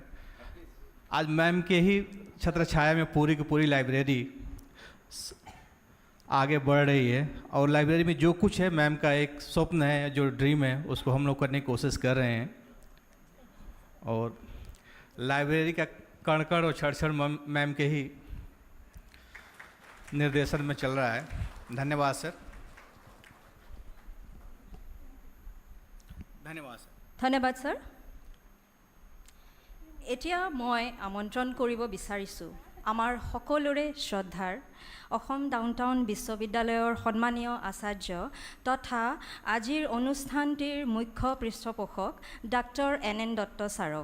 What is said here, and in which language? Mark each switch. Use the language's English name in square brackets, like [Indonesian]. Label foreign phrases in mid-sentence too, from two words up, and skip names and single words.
[Hindi] आज मैम के ही छत्र छाया में पूरी की पूरी लाइब्रेरी आगे बढ़ रही है और लाइब्रेरी में जो कुछ है मैम का एक स्वप्न है, जो ड्रीम है, उसको हम लोग करने की कोशिश कर रहे हैं और लाइब्रेरी का कण कण और क्षण क्षण मैम के ही निर्देशन में चल रहा है। धन्यवाद सर। धन्यवाद सर। [Assamese] ধন্যবাদ ছাৰ। এতিয়া মই আমন্ত্ৰণ কৰিব বিচাৰিছোঁ আমাৰ সকলোৰে শ্ৰদ্ধাৰ অসম ডাউনটাউন বিশ্ববিদ্যালয়ৰ সন্মানীয় আচাৰ্য তথা আজিৰ অনুষ্ঠানটিৰ মুখ্য পৃষ্ঠপোষক ডাক্তৰ NN দত্ত ছাৰক।